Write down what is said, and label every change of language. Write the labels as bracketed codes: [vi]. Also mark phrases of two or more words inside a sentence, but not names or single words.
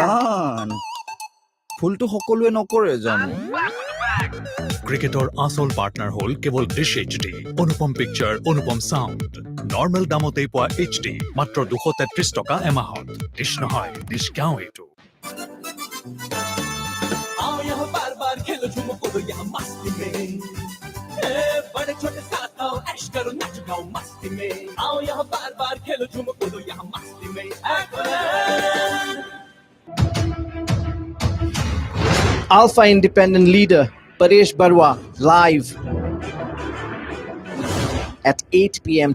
[as] জান, ফুলটো সকলোৱে নকৰে জানো। ক্ৰিকেটৰ আচল পাৰ্টনাৰ হ'ল কেৱল ডিছ এইচডি, অনুপম পিকচাৰ, অনুপম চাউণ্ড। নৰ্মেল দামতেই পোৱা এইচডি মাত্ৰ 233 টকা এমাহত। ডিছ নহয়, ডিছ গাঁও এইটো। [hi] आओ यहाँ बार बार खेलो झूमो कूदो यहाँ मस्ती में, बड़े छोटे साथ आओ ऐश करो नाच गाओ मस्ती में। आओ यहाँ बार बार खेलो झूमो कूदो यहाँ मस्ती में। [en] Alpha Independent Leader Paresh Barwa live at 8 p.m.